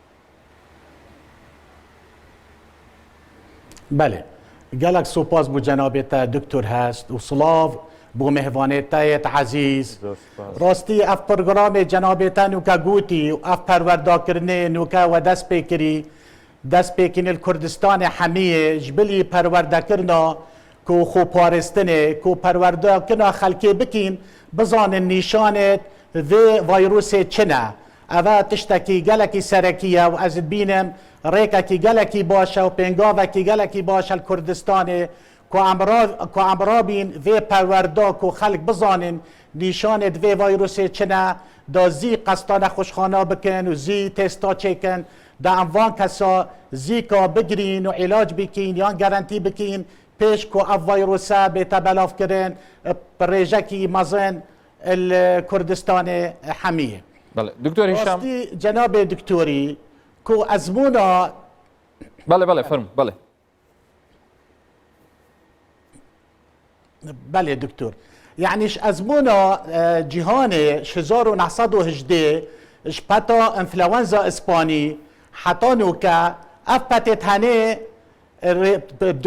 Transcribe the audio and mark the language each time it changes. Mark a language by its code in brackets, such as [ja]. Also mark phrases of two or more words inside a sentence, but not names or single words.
[ku] بله گەلک سوپاس بۆ جەنابێتە دکتۆر هەست و سڵاو بۆ مهوانێتەیەت عەزیز. ڕاستی ئەف پرۆگرامێ جەنابێتە نوکە گوتی و ئەف پەروەرداکردنê نوکە وە دەست پێ کری دەست پێکردنê کوردستانê hemiyê ji bilî perwerdekirina ku xweparistinê ku perwerdakirina xelkê bikîn bizanin nîşanê vê vayrosê çi ne. Ev tiştekî gelekî serekî ye û ez bînim rêkekî gelekî baş e û pêngavekî gelekî baş e li Kurdistanê ku em rabîn vê perwerda ku xelk bizanin nîşanê vê vayrosê çi ne da zî qesta nexweşxana bikin û zî têsta çêkin da em van kesa zîka bigirîn û îlac bikîn yan gerentî bikîn pêş ku ev vayrosa bête belavkirin rêjekî mezin li Kurdistanê hemiyê. دکتۆر هیشام راستی جناب دکتوری کو ازمونا [ckb] بەڵێ فەرمو بەڵێ [ku] بله دکتور یعنیش ازمونا جهانی 1918 شپتا انفلونزا اسپانی حتی نوکا اف پتت هنه دو